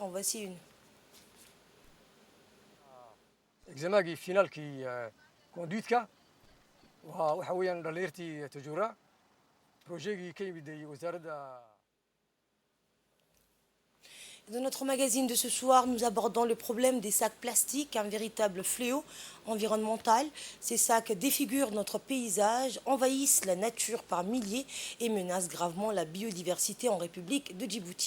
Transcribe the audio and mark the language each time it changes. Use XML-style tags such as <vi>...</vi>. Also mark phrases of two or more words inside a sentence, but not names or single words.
<fr>En voici une.</fr> <so>examagii finaalkii conduitka waxa weeyaan dhalinyartii Tadjoura projetgii ka yimid wasaaradda.</so> <fr>Dans notre magazine de ce soir, nous abordons le problème des sacs plastiques, un véritable fléau environnemental. Ces sacs défigurent notre paysage, envahissent la nature par milliers et menacent gravement la biodiversité en République de Djibouti.</fr>